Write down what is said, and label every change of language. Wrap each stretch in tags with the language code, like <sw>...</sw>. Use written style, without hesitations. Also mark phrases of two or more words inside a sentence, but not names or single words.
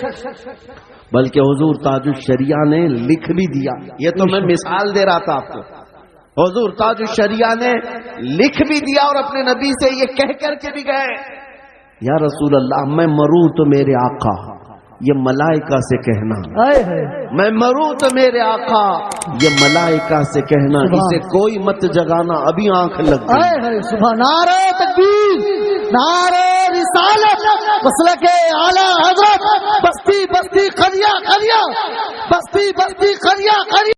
<ur>بلکہ حضور تاج الشریعہ نے لکھ بھی دیا، یہ تو میں مثال دے رہا تھا آپ کو، حضور تاج الشریعہ نے لکھ بھی دیا اور اپنے نبی سے یہ کہہ کر کے بھی گئے</ur> <ar>یا رسول اللہ</ar> <ur>میں مروں تو میرے آقا، یہ ملائکہ سے کہنا، میں مروں تو میرے آقا، یہ ملائکہ سے کہنا، اسے کوئی مت جگانا، ابھی آنکھ لگ گئی۔ سبحان، نعرہ تکبیر، نعرہ رسالت مسلک اعلیٰ حضرت بستی بستی قریہ قریہ बस्ती बस्ती करिया करिया</ur>